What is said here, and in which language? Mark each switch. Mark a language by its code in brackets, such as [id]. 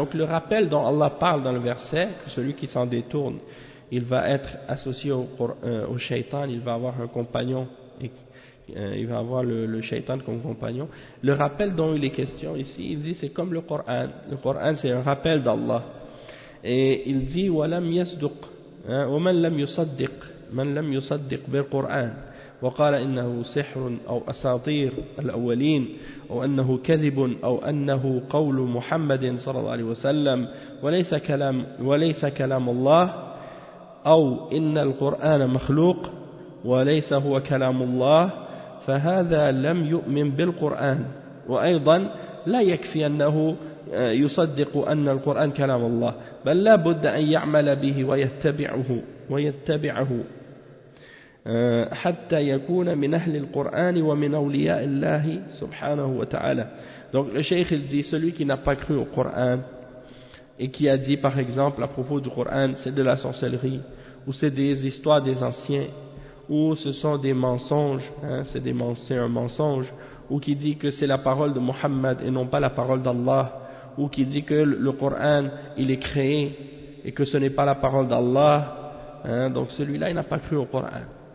[fr] Donc le rappel dont Allah parle dans le verset, que celui qui s'en détourne, il va être associé au shaitan, il va avoir un compagnon, il va avoir le shaitan comme compagnon. Le rappel dont il est question ici, il dit c'est comme le Coran. Le Coran c'est un rappel d'Allah. Et il dit [ar] ولم يصدق ومن لم يصدق من لم يصدق بالقرآن وقال إنه سحر أو أساطير الأولين وأنه كذب أو أنه قول محمد صلى الله عليه وسلم وليس كلام الله أو إن القرآن مخلوق وليس هو كلام الله فهذا لم يؤمن بالقرآن وأيضا لا يكفي أنه يصدق أن القرآن كلام الله بل لا بد أن يعمل به ويتبعه حتى يكون من أهل القرآن ومن أولياء الله سبحانه وتعالى. [fr] Donc le cheikh dit, celui qui n'a pas cru au Coran et qui a dit par exemple à propos du Coran, c'est de la sorcellerie, ou c'est des histoires des anciens, ou ce sont des mensonges, hein, c'est un mensonge, ou qui dit que c'est la parole de Muhammad et non pas la parole d'Allah, ou qui dit que le Coran il est créé et que ce n'est pas la parole d'Allah, hein, donc celui-là il n'a pas cru au Coran.